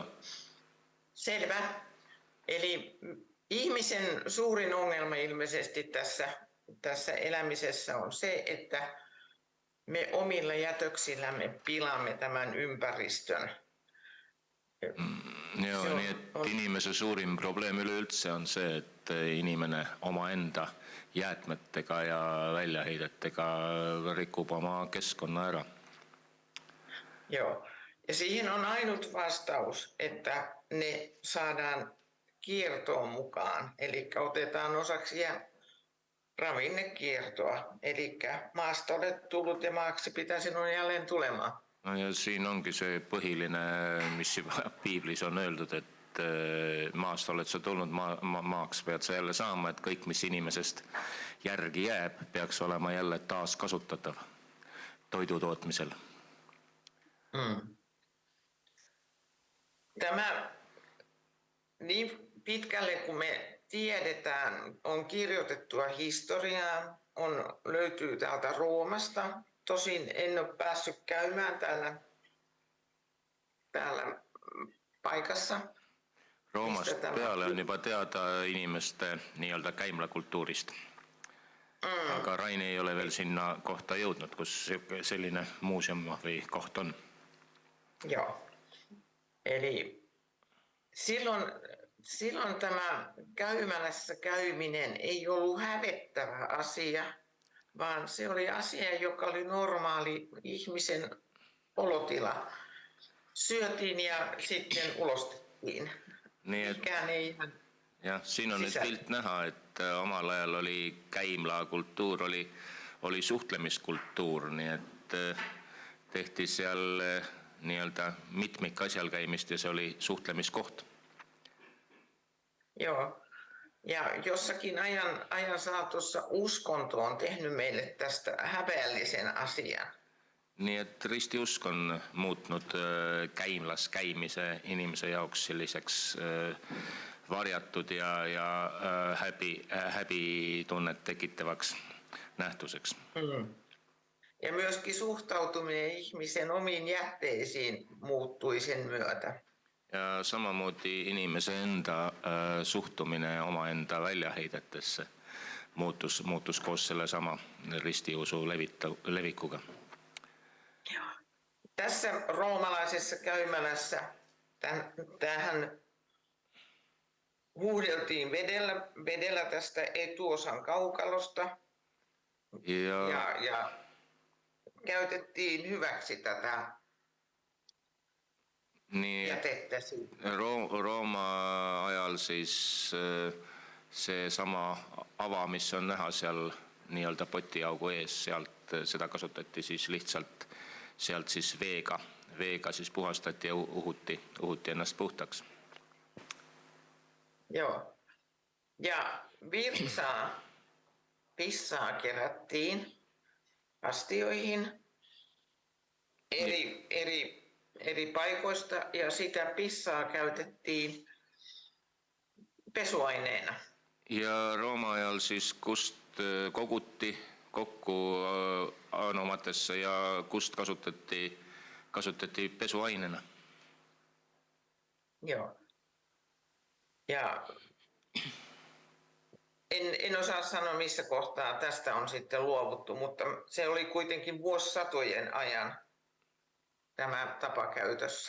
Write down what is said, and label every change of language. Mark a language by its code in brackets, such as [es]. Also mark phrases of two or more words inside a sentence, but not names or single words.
[fi] Selvä. Eli ihmisen suurin ongelma ilmeisesti tässä elämisessä on se, että me omilla jätöksillämme pilaamme tämän ympäristön. [et] Joo, nii et inimese suurim probleem üleüldse on see, et inimene omaenda jäätmetega ja väljaheidetega rikub oma keskkonna ära. [fi] Joo. Ja siihen on ainut vastaus, että ne saadaan kiertoon mukaan. Eli otetaan osaksi ravinnekiertoa. Eli maasta olet tullut ja maaksi pitää sinun jälleen tulemaan. [et] No ja siin ongi see põhiline, mis juba piiblis on öeldud, et maast oled sa tulnud, maaks pead sa jälle saama, et kõik, mis inimesest järgi jääb, peaks olema jälle taaskasutatav toidu tootmisel. [fi] Tämä niin pitkälle kuin me tiedetään, on kirjoitettua historiaa, löytyy täältä Roomasta. Tosin en ole päässyt käymään täällä paikassa. [et] Roomast peale on juba teada inimeste nii-öelda käimlakultuurist. Aga Raini ei ole veel sinna kohta jõudnud, kus selline muuseum või koht on. [fi] Joo. Eli silloin tämä käymälässä käyminen ei ollut hävettävä asia, vaan se oli asia, joka oli normaali ihmisen olotila. Syötiin ja sitten ulostettiin. Nii et Mikään ei ihan [et] jah, siin on nüüd pilt näha, et omal ajal oli käimla kultuur, oli suhtlemiskultuur, nii et tehti seal nii-öelda mitmik asjal käimist ja se oli suhtlemiskoht. [fi] Joo. Ja jossakin ajan saatossa uskonto on tehnyt meille tästä häpeällisen asian. [et] Nii et ristiusk on muutnud käimlas käimise inimese jaoks selliseks varjatud ja häbitunnet tekittäväksi nähtuseks. [fi] Ja myöskin suhtautuminen ihmisen omiin jätteisiin muuttui sen myötä. [et] Ja samamoodi inimese enda suhtumine omaenda väljaheidetesse muutus koos sellesama ristiusu levikuga. [fi] Tässä roomalaisessa käymälässä tähän huuhdeltiin vedellä tästä etuosan kaukalosta ja käytettiin hyväksi tätä jätettä siitä. [et] Rooma ajal siis see sama ava, mis on näha seal nii-öelda potiaugu ees, seda kasutati siis lihtsalt sealt siis veega siis puhastati ja uhutti ennast puhtaks. [fi] Joo. Ja pissaa kerättiin astioihin eri paikoista ja sitä pissaa käytettiin pesuaineena. [et] Ja Rooma ajal siis kust koguti kokku anomatesse ja kust kasutati pesuaineena. [fi] Joo. Ja en osaa sanoa missä kohtaa tästä on sitten luovuttu, mutta se oli kuitenkin vuosisatojen ajan tämä tapa käytössä.